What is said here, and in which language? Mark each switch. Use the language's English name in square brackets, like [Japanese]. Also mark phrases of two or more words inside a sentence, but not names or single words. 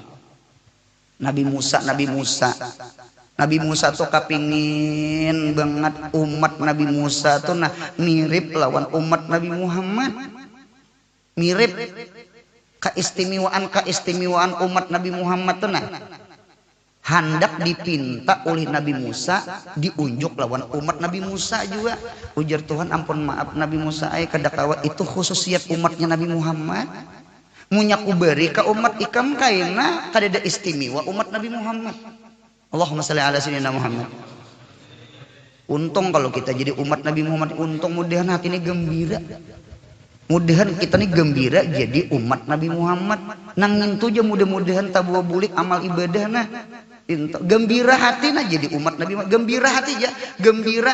[Banjar] Nabi Musa tuh kapingin banget umat Nabi Musa tuh nah mirip lawan umat Nabi Muhammad, mirip keistimewaan umat Nabi Muhammad tuh nah hendak dipinta oleh Nabi Musa diunjuk lawan umat Nabi Musa juga. Ujar Tuhan, ampun maaf Nabi Musa kadakawa itu khususiat umatnya Nabi Muhammad, munyaku beri ke umat ikam kaina kadada istimewa umat Nabi Muhammad. [Arabic] اللهم صل على سيدنا محمد. [Indonesian] Untung kalau kita jadi umat Nabi Muhammad, untung mudahan hati ini gembira. Mudahan kita nih gembira jadi umat Nabi Muhammad. [Banjar] Nangin tuh aja mudah-mudahan tabuah bulik amal ibadah nah. [Indonesian] Gembira hati nah jadi umat Nabi Muhammad. Gembira hati aja, gembira.